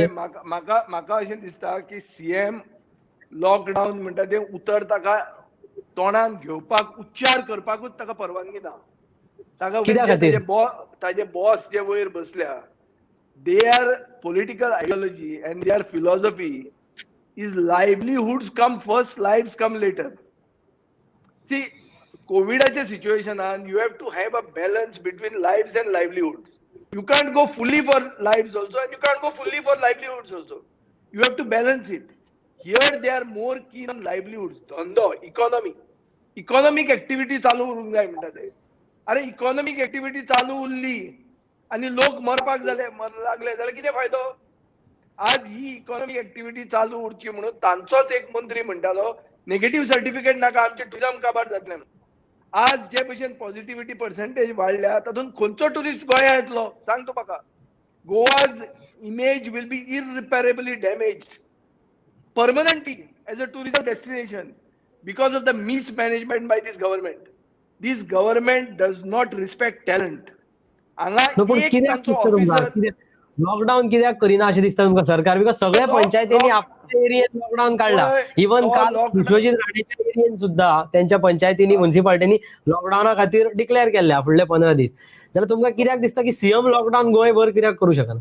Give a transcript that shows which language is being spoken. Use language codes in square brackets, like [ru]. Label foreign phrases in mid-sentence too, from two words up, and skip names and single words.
[kok] म्हाका अशें दिसता की सीएम लॉकडाऊन म्हणटा ते उतर ताका तोंडान घेवपाक उच्चार करपाकूच ताका परवानगी ना. ताजे बॉस जे वयर बसल्या, [en] their political ideology and their philosophy is livelihoods come first, lives come later. See, [kok] कोविडाच्या सिच्युएशनान [en] you have to have a balance between lives and livelihoods. You can't go fully for lives also and you can't go fully for livelihoods also. You have to balance it. Here they are more keen on livelihoods, [kok] धंदो, इकॉनॉमिक ऍक्टिव्हिटी चालू उरूंक जाय म्हणटा ते. अरे [en] economic activity [kok] चालू उरली आणि लोक मरपाक लागले जाल्यार कितें फायदो? आज ही [en] economic activity [kok] चालू उरची म्हणून तांचोच एक मंत्री म्हणटालो [en] negative certificate [kok] नाका, आमचे टुरिझम काबार जातलें. आज जे भशेन [en] positivity percentage [kok] वाडल्या तातूंत खंयचो टुरिस्ट गोंया येतलो सांग तूं म्हाका? [en] Goa's image will be irreparably damaged permanently as a tourism destination. because of the mismanagement by this government. This government does not respect talent. [kok] हांगा नो पूण एक कित्याक तांचो दिसता तुमकां ऑफिसर लॉकडाऊन कित्याक करिना अशें दिसता तुमकां सरकार बिकॉज सगळ्या पंचायतींनी आपल्या एरियेत लॉकडाऊन काडला इवन तो काल लॉकडाऊन विश्वजीत राणेच्या एरियेन सुद्धा त्यांच्या पंचायतींनी म्युन्सिपालिटीनी लॉकडाऊना खातीर डिक्लेअर केल्ल्या फुडले 15 दीस जाल्यार तुमकां कित्याक दिसता की सीएम लॉकडाऊन गोंयभर कित्याक करूं शकना